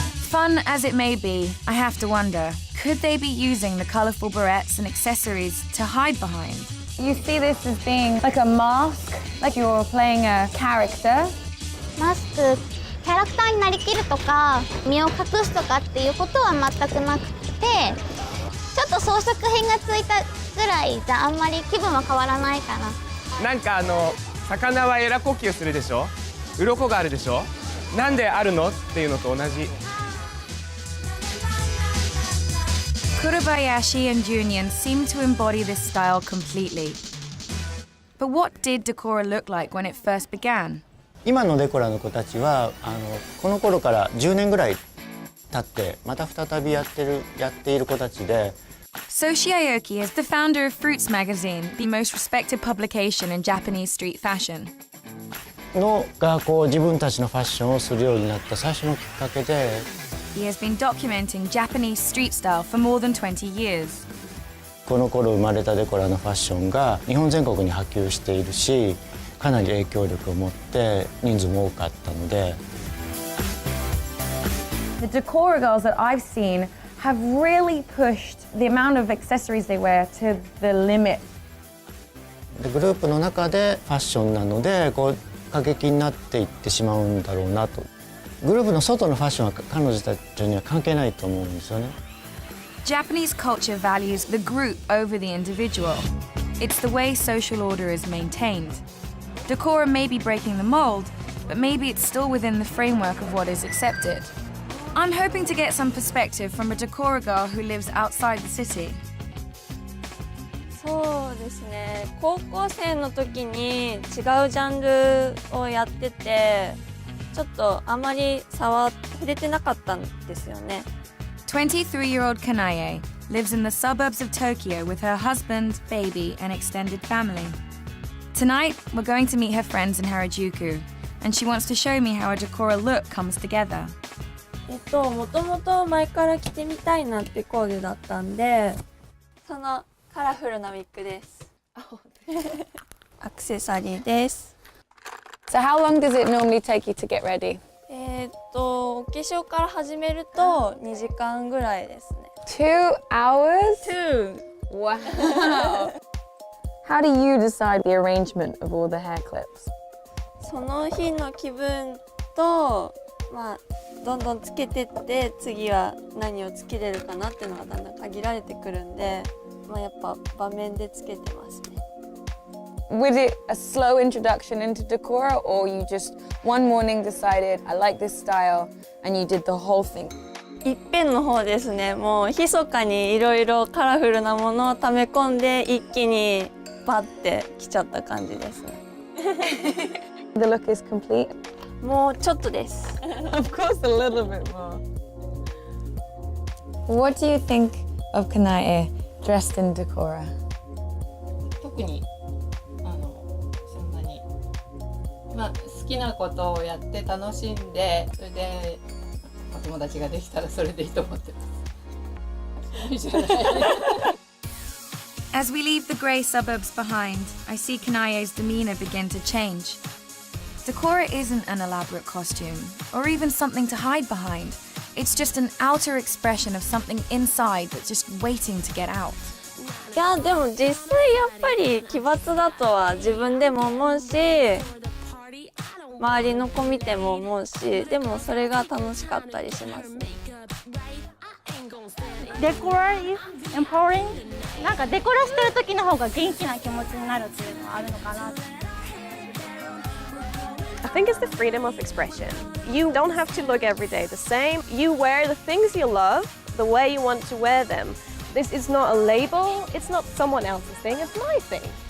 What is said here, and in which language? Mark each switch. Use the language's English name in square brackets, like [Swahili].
[English] Fun as it may be, I have to wonder, could they be using the colourful barrettes and accessories to hide behind? You see this as being like a mask, like you're playing a character. [Japanese] マスクキャラクターになりきるとか身を隠すとかっていうことは全くなくてちょっと装飾品がついたぐらいじゃあんまり気分は変わらないかな。なんか魚はエラ呼吸するでしょ。鱗があるでしょ。なんであるのっていうのと同じ。 [English] Kurobayashi and Junyuan seem to embody this style completely. But what did Decora look like when it first began? [Japanese] 今のデコラの子たちはこの頃から10年ぐらい経ってまた再びやっている子たちで。 [English] Soshi Aoki is the founder of Fruits magazine, the most respected publication in Japanese street fashion. [Japanese] が自分たちのファッションをするようになった最初のきっかけで。 [English] He has been documenting Japanese street style for more than 20 years. [Japanese] この頃生まれたデコラのファッションが日本全国に波及しているし、かなり影響力を持って人数も多かったので。 [English] The Decora girls that I've seen have really pushed the amount of accessories they wear to the limit. [Japanese] グループの中でファッションなので過激になっていってしまうんだろうなと。グループの外のファッションは彼女たちには関係ないと思うんですよね。 [English] Japanese culture values the group over the individual. It's the way social order is maintained. Decora may be breaking the mold, but maybe it's still within the framework of what is accepted. I'm hoping to get some perspective from a Decora girl who lives outside the city. [Japanese] そうですね。高校生の時に違うジャンルをやってて、ちょっとあまり触れてなかったんですよね。 [English] 23-year-old Kanae lives in the suburbs of Tokyo with her husband, baby, and extended family. Tonight, we're going to meet her friends in Harajuku, and she wants to show me how a Decora look comes together. [Japanese] もともと前から着てみたいなってコーデだったんで、そのカラフルなウィッグです。アクセサリーです。 [English] So how long does it normally take you to get ready? [Japanese] お化粧から始めると2時間ぐらいですね。 [English] 2 hours? 2 Wow. How do you decide the arrangement of all the hair clips? [Japanese] その日の気分と、どんどんつけてって次は何をつけれるかなっていうのがだんだん限られてくるんで、やっぱ場面でつけてますね。 [English] Was it a slow introduction into Decora, or you just one morning decided, I like this style, and you did the whole thing? [Japanese] いっぺんの方ですね。もう密かにいろいろカラフルなものを溜め込んで一気にバッてきちゃった感じですね。 [English] The look is complete? [Japanese] もうちょっとです。 [English] Of course, a little bit more. What do you think of Kanae dressed in Decora? [Japanese] 特にそんなに好きなことをやって楽しんで、それでお友達ができたらそれでいいと思ってます。いいじゃない。 [English] As we leave the grey suburbs behind, I see Kanae's demeanour begin to change. Decora isn't an elaborate costume, or even something to hide behind. It's just an outer expression of something inside that's just waiting to get out. [Japanese] いやでも実際やっぱり奇抜だとは自分でも思うし、周りの子見ても思うし、でもそれが楽しかったりしますね。 [English] Decora is empowering。 [Japanese] なんかデコラしてる時の方が元気な気持ちになるっていうのはあるのかな。 [English] I think it's the freedom of expression. You don't have to look every day the same. You wear the things you love the way you want to wear them. This is not a label. It's not someone else's thing. It's my thing.